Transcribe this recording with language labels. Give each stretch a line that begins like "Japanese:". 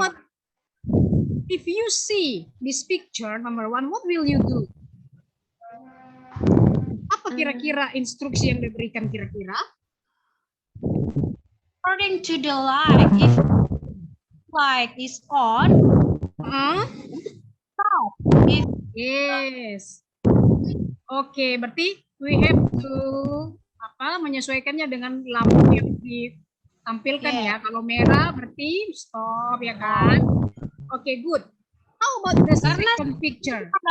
English: about if you see this picture number 1, what will you do?
Indonesian: Apa kira-kira instruksi yang diberikan kira-kira?
English: According to the light, if light is on, if Yes.
Indonesian: Oke, berarti
English: we have to
Indonesian: menyesuaikannya dengan lampu yang ditampilkan ya. Kalau merah berarti stop ya kan? Oke, good.
English: How about the second picture?